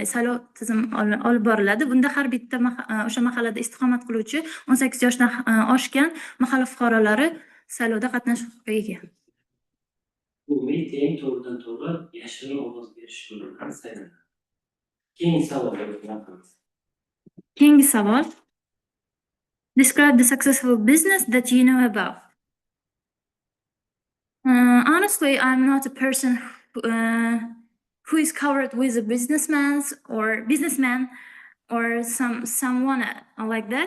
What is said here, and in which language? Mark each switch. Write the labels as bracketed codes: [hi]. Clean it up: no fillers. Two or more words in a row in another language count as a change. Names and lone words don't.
[uz] Saylov tizim olib boriladi. Bunda har bitta o'sha mahallada istiqomat qiluvchi 18 yoshdan oshgan mahalla fuqarolari saylovda qatnashish huquqiga ega. Umumiy teng to'g'ridan-to'g'ri yashirin ovoz berish yo'li saylanadi. Keyingi savol. [en] Describe the successful business that you know about. Honestly, I'm not a person who is covered with a businessman or someone like that.